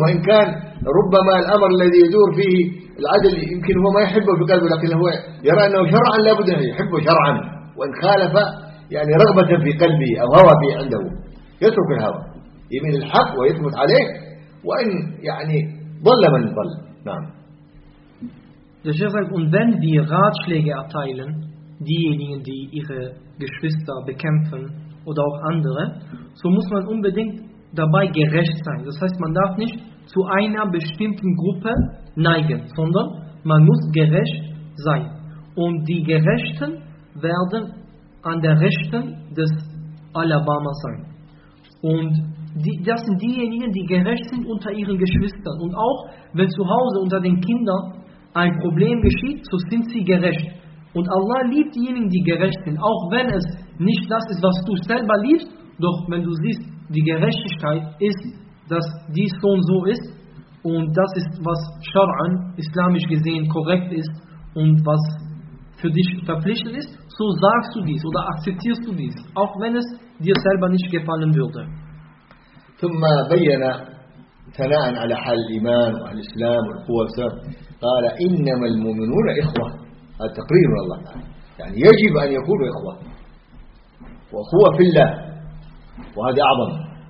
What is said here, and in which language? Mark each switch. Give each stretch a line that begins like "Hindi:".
Arabic: وإن كان ربما الأمر الذي يدور فيه العدل يمكن هو ما يحبه في قلبه، لكن هو يرى أنه شرعا لا بد أن يحبه شرعا، وإن خالف يعني رغبة في قلبه أو هوى في عنده يترك الهوى يمين الحق ويثبت عليه، وإن يعني ضل من ضل. نعم.
German: Und wenn wir Ratschläge erteilen, diejenigen, die ihre Geschwister bekämpfen oder auch andere, so muss man unbedingt dabei gerecht sein. Das heißt, man darf nicht zu einer bestimmten Gruppe neigen, sondern man muss gerecht sein. Und die Gerechten werden an der Rechten des Alabama sein. Und das sind diejenigen, die gerecht sind unter ihren Geschwistern. Und auch wenn zu Hause unter den Kindern ein Problem geschieht, so sind sie gerecht. Und Allah liebt diejenigen, die gerecht sind, auch wenn es nicht das ist, was du selber liebst, doch wenn du siehst, die Gerechtigkeit ist, dass dies so und so ist, und das ist, was Scharan, islamisch gesehen, korrekt ist, und was für dich verpflichtet ist, so sagst du dies, oder akzeptierst du dies, auch wenn es dir selber nicht gefallen würde.
Arabic: ثم بين ثناء على حال الإيمان وأهل الإسلام والقوة والسلام، قال إنما المؤمنون إخوة، هذا تقرير الله يعني يجب أن يكونوا إخوة وأخوة في الله، وهذا أعظم.